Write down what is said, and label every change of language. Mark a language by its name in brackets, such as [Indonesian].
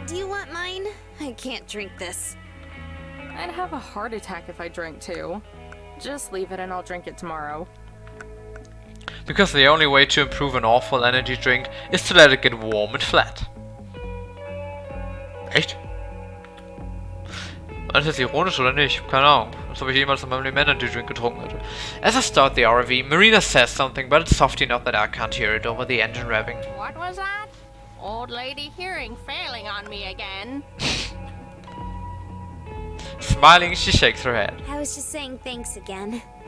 [English] Do you want mine? I can't drink this. I'd have a heart attack if I drank too. Just leave it and I'll drink it tomorrow. Because the only way to improve an awful energy drink is to let it get warm and flat. [German] Echt? Das ist ironisch oder nicht? Keine Ahnung. Als ob ich jemals in meinem Leben Energy Drink getrunken hätte. [English] As I start the RV, Marina says something, but it's soft enough that I can't hear it over the engine revving. What was that? Old lady hearing failing on me again. Smiling, she shakes her head. I was just saying thanks again.